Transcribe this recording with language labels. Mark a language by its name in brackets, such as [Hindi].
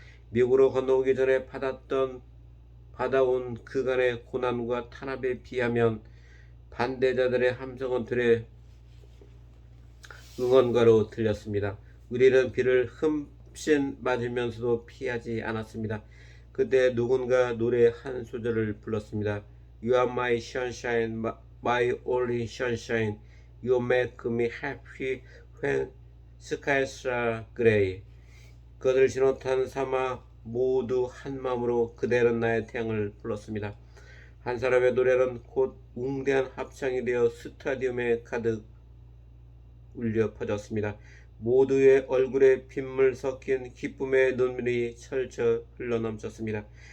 [Korean] 미국으로 건너오기 전에 받아온 그간의 고난과 탄압에 비하면 반대자들의 함성은 들의 응원가로 들렸습니다. 우리는 비를 흠씬 맞으면서도 피하지 않았습니다. 그때 누군가 노래 한 소절을 불렀습니다. [English] You are my sunshine, my only sunshine. You make me happy when skies are gray. [Korean] 그것을 신호탄 삼아 모두 한 마음으로 그대는 나의 태양을 불렀습니다. 한 사람의 노래는 곧 웅대한 합창이 되어 스타디움에 가득 울려 퍼졌습니다. 모두의 얼굴에 빗물 섞인 기쁨의 눈물이 철철 흘러넘쳤습니다.